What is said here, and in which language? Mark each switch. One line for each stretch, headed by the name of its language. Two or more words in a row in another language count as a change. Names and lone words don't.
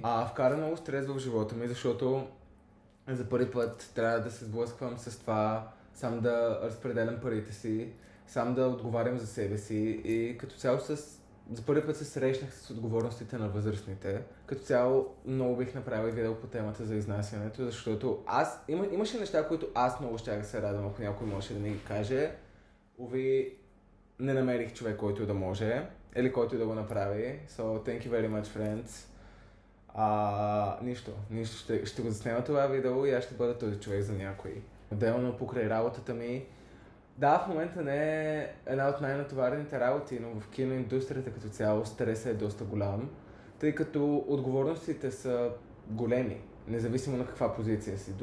Bulgarian: Вкара много стрес в живота ми, защото за първи път трябва да се сблъсквам с това, сам да разпределям парите си, сам да отговарям за себе си и като цяло за първи път се срещнах с отговорностите на възрастните. Като цяло много бих направил видео по темата за изнасянето, защото имаше неща, които аз много щях да се радвам, ако някой може да ми ги каже. Уви, не намерих човек, който да може, или който да го направи.
English: So, thank you very much, friends.
Bulgarian: Нищо. Ще го заснема това видео и аз ще бъда този човек за някой. Отделно покрай работата ми. Да, в момента не е една от най-натоварените работи, но в киноиндустрията като цяло стресът е доста голям, тъй като отговорностите са големи, независимо на каква позиция си.